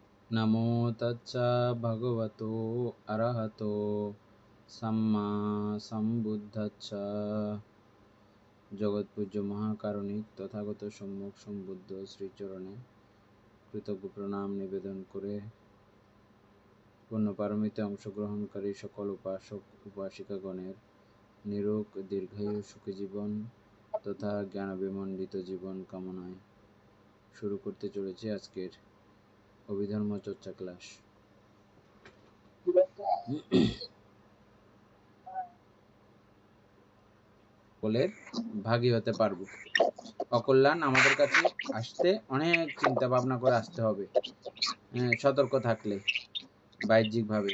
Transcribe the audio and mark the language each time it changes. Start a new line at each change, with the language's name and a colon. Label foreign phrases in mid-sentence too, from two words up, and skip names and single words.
Pali: नमो तच्चा भगवतो अरहतो सम्मा सम्बुद्धच्चा।
Bangla: জগৎপূজ্য মহাকারুণিক তথাগত সম্মুখ সম্বুদ্ধ শ্রীচরণে কৃতজ্ঞ প্রণাম নিবেদন করে পূর্ণ পারমিতে অংশগ্রহণকারী সকল উপাসক উপাসিকাগণের নিরোগ দীর্ঘায়ু সুখী জীবন তথা জ্ঞান বিমণ্ডিত জীবন কামনায় শুরু করতে চলেছি আজকের অভিধর্ম চর্চা ক্লাস। সকলের ভাগী হতে পারবো। অকল্যাণ আমাদের কাছে আসতে অনেক চিন্তা ভাবনা করে আসতে হবে, সতর্ক থাকলে বাহ্যিকভাবে।